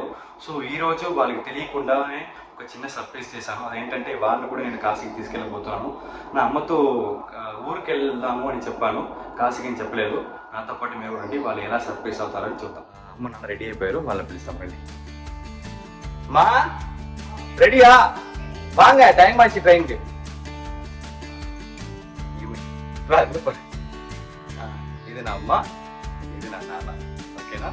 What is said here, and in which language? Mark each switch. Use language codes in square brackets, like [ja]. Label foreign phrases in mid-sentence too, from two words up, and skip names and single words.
[te] సో ఈరోజు వాళ్ళకి తెలియకుండానే ఒక చిన్న సర్ప్రైజ్ చేశాను. అదేంటంటే వాళ్ళని కూడా నేను కాశీకి తీసుకెళ్ళబోతున్నాను. నా అమ్మతో ఊరికి వెళ్దాము అని చెప్పాను, కాశీకి అని చెప్పలేదు. నాతో పాటు మేము రండి, వాళ్ళు ఎలా సర్ప్రైజ్ అవుతారని చూద్దాం. అమ్మ నాన్న రెడీ అయిపోయారు, వాళ్ళని పిలుస్తాం రండి. మా రెడీయా? [ta] வாங்க, டைம் ஆச்சு ட்ரெயினுக்கு. இது நான் அம்மா, இது நான் நானா. ஓகேனா?